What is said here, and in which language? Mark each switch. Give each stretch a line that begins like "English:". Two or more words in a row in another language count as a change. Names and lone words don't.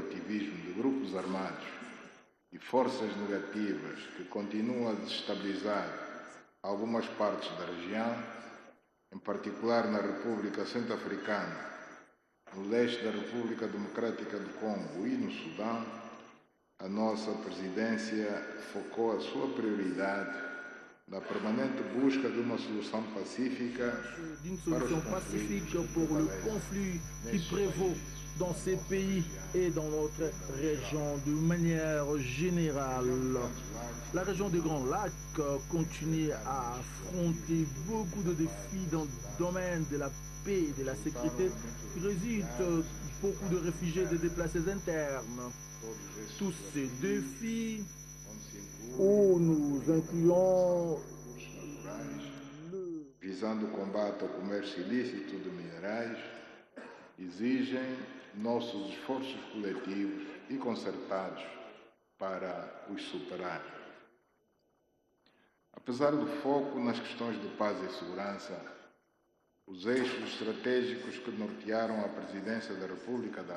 Portuguese: ativismo de grupos armados e forças negativas que continuam a desestabilizar algumas partes da região, em particular na República Centro-Africana, no leste da República Democrática do Congo e no Sudão, a nossa presidência focou a sua prioridade na permanente busca de uma solução pacífica
French: d'une solution pacifique pour le conflit qui prévaut dans ces pays et dans notre région de manière générale. La région des Grands Lacs continue à affronter beaucoup de défis dans le domaine de la paix et de la sécurité. Il réside beaucoup de réfugiés et de déplacés internes. Tous ces défis où nous incluons
Portuguese: visando o combate ao comércio ilícito de minerais, exigem nossos esforços coletivos e concertados para os superar. Apesar do foco nas questões de paz e segurança, os eixos estratégicos que nortearam a presidência da República de